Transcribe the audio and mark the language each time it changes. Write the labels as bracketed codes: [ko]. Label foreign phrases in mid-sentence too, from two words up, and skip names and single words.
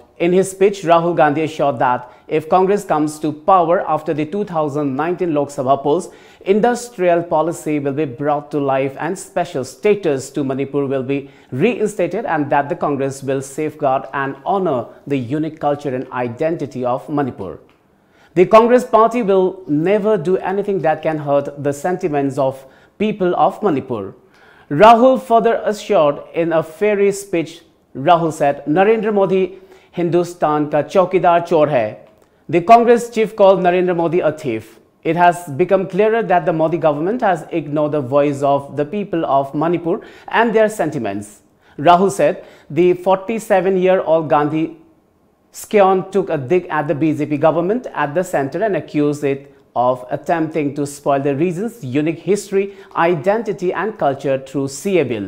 [en] In his speech, Rahul Gandhi assured that if Congress comes to power after the 2019 Lok Sabha polls, industrial policy will be brought to life and special status to Manipur will be reinstated, and that the Congress will safeguard and honor the unique culture and identity of Manipur. The Congress party will never do anything that can hurt the sentiments of people of Manipur. Rahul further assured in a fiery speech. Rahul said, [hi] नरेंद्र मोदी हिंदुस्तान का चौकीदार चोर है. [en] The Congress chief called Narendra Modi a thief. It has become clearer that the Modi government has ignored the voice of the people of Manipur and their sentiments. Rahul said the 47-year-old Gandhi scion took a dig at the BJP government at the center and accused it of attempting to spoil the region's unique history, identity and culture through CA bill.